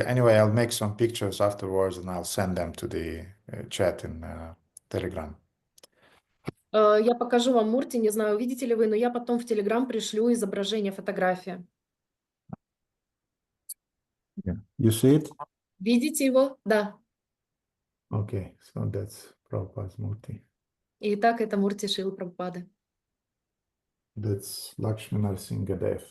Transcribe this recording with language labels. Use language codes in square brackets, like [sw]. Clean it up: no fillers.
[en] Anyway, I'll make some pictures afterwards and I'll send them to the chat in Telegram. [ru] Я покажу вам Мурти, не знаю, увидите ли вы, но я потом в Telegram пришлю изображение, фотографии. [en] Yeah. You see it? [ru] Видите его? Да. [en] Okay, so that's Prabhupada's Murti. [ru] Итак, это Мурти Шилы Прабхупады. [en] That's Lakshmi Narasimhadev.